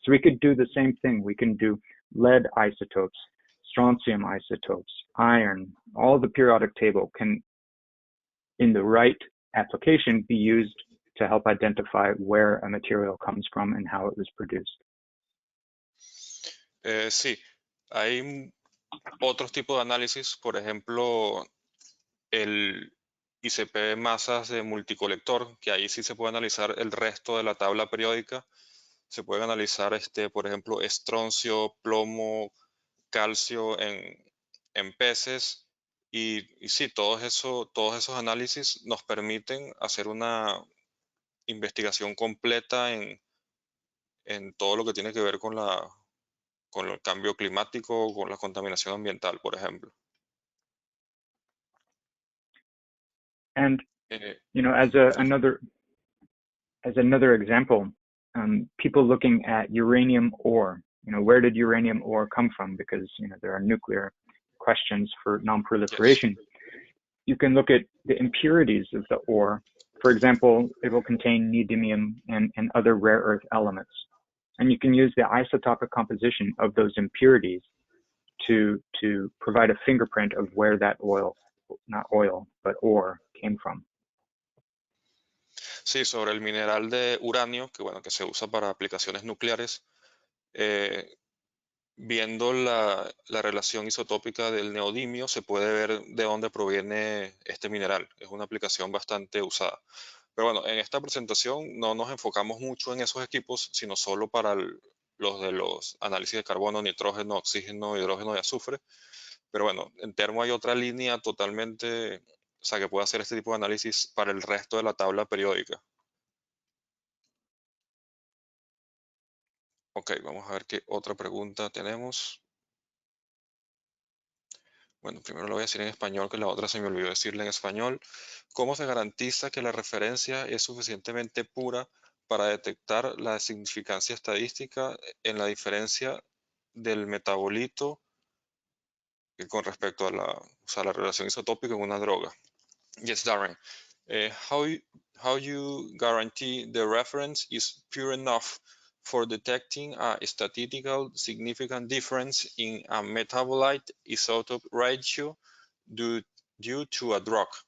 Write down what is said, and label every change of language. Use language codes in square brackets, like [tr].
[en] So we could do the same thing. We can do lead isotopes, strontium isotopes, iron. All the periodic table can, in the right application, be used to help identify where a material comes from and how it was produced. [es] Sí, hay otros tipos de análisis, por ejemplo, el ICP masas de multicolector, que ahí sí se puede analizar el resto de la tabla periódica. Se pueden analizar, por ejemplo, estroncio, plomo, calcio en peces. Y sí, todos esos análisis nos permiten hacer una investigación completa en todo lo que tiene que ver con el cambio climático, con la contaminación ambiental, por ejemplo. [en] And Eh, as another example, people looking at uranium ore. Where did uranium ore come from? Because there are nuclear questions for yes. non-proliferation. You can look at the impurities of the ore. For example, it will contain neodymium and other rare earth elements. And you can use the isotopic composition of those impurities to provide a fingerprint of where that not oil, but ore came from. [es] Sí, sobre el mineral de uranio, que bueno, que se usa para aplicaciones nucleares, eh, viendo la relación isotópica del neodimio, se puede ver de dónde proviene este mineral. Es una aplicación bastante usada. Pero bueno, en esta presentación no nos enfocamos mucho en esos equipos, sino solo para los de los análisis de carbono, nitrógeno, oxígeno, hidrógeno y azufre. Pero bueno, en termo hay otra línea totalmente, o sea, que puede hacer este tipo de análisis para el resto de la tabla periódica. Ok, vamos a ver qué otra pregunta tenemos. Bueno, primero lo voy a decir en español, que la otra se me olvidó decirle en español. ¿Cómo se garantiza que la referencia es suficientemente pura para detectar la significancia estadística en la diferencia del metabolito con respecto a la relación isotópica en una droga? [en] Yes, Darren. Uh, how, you, how you guarantee the reference is pure enough for detecting a statistical significant difference in a metabolite isotope ratio due, due to a drug?